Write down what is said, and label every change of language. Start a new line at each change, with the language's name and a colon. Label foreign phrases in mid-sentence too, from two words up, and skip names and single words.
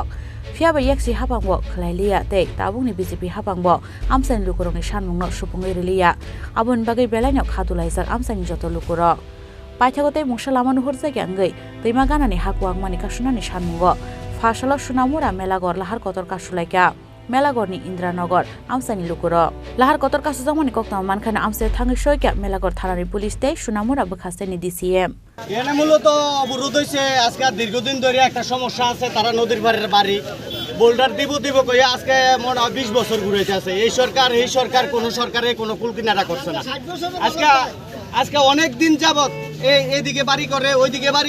Kok Borok: fiaba yakshi habangbo khlailia tei tabungni BJP habangbo amsani lukurokni sanmungno supungoi riliya aboni bagai belaino khatulaijak amsani joto lukurok Paithagote mungsalama nuhurjagi angei tüima ganani hakuak mani kasunani sanmungo fasalo sunamura melagor lahar kotor kasulaika melagorni Indranogor amsani lukurok lahar kotor kasujangmani koktama mankhana amsayo thangai soika melagor thanani police tei sunamura bukhastini DCM
Bangla: এখানে মূলত অবরোধ হয়েছে আজকে দীর্ঘদিন ধরে একটা সমস্যা আছে তারা নদীর পাড়ের বাড়ি বোল্ডার দিব কই আজকে মনে হয় 20 বছর ঘুরেছে আছে এই সরকার কোন সরকারে কোনো কুল কিনারা করছে না আজকে অনেক দিন যাবত এইদিকে বাড়ি করে ওইদিকে বাড়ি